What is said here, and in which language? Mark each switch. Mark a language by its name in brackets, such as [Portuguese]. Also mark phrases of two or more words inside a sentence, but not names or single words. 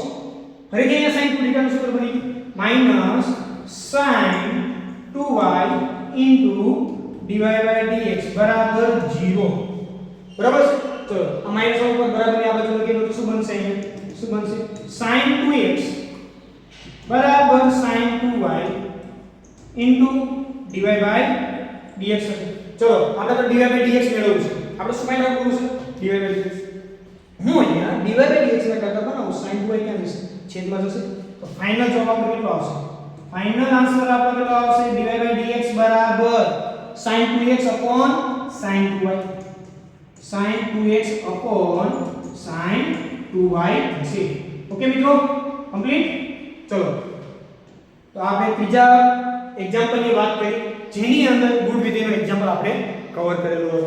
[Gujarati] ફરીથી અહીંયા [English] sin 2 ડિટેલ્સ [Gujarati] સૂત્ર બની [English] minus sin 2y into dy by dx બરાબર 0. [Gujarati] બરાબર છે? ચલો આ માઈનસ ઉપર બરાબર ની આ બાજુ લખીએ તો શું બનશે? શું બનશે? [English] sin 2x બરાબર sin 2y into dy by dx. [Gujarati] ચલો આપણે તો [English] dy by dx [Gujarati] મેળવવું છે. આપણે શું [English] find out [Gujarati] કરવું છે? [English] dy by dx. [Gujarati] હું અહીંયા [English] dy by dx [Gujarati] ના કરતા બનાવું [English] sin 2y [Gujarati] ક્યાં જશે? છેદમાં જશે. તો ફાઇનલ જવાબ આપણો કેટલો આવશે? [English] final answer [Gujarati] આપણો કેટલો આવશે? [English] dy by dx બરાબર sin 2x upon sin 2y. sin 2x upon sin 2y થશે. [Gujarati] ઓકે મિત્રો, કમ્પ્લીટ. ચલો તો આપણે ત્રીજા એક્ઝામ્પલની વાત કરી જેની અંદર ગુણ વિધેયનો એક્ઝામ્પલ આપણે કવર કરેલું હતું.